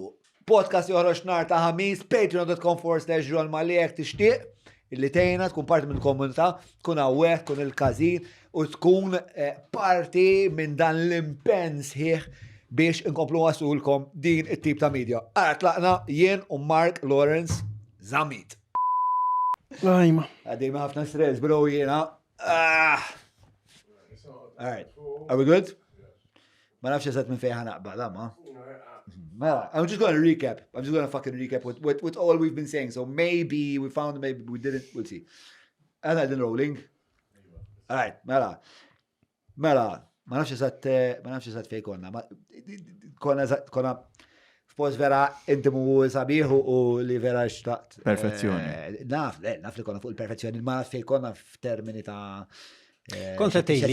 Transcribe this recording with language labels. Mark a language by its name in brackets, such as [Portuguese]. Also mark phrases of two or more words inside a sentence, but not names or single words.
[Maltese] Podcast joħroġ nhar ta' ħamis, patreon.com/Ron Maliek tixtieq illi tgħinna tkun parti minn komunità, tkun hawnhekk, tkun il-każin u tkun parti minn dan l-impenn sħiħ biex inkomplu wasulkom din it-tip ta' media. Ara tlaqna jien u Mark Lorenz Zamit. Ajma. Għaddej ma' ħafna stress, bro, jiena. [English] All right. Are we good? [Maltese] Ma nafx eżatt minn fejn ħanaqbad, ma. [English] I'm just going to recap. I'm just going to fucking recap with all we've been saying. So maybe we found, maybe we didn't. We'll see. And I've been rolling. All right. [Maltese] Mela. Ma nafx eżatt fejn konna. Konna f'post vera intimu sabiħ u li vera xtaqt. Perfezzjoni. Naf li konna fuq il-perfezzjoni. Ma naf fejn konna f'termini ta' Kontra tejli.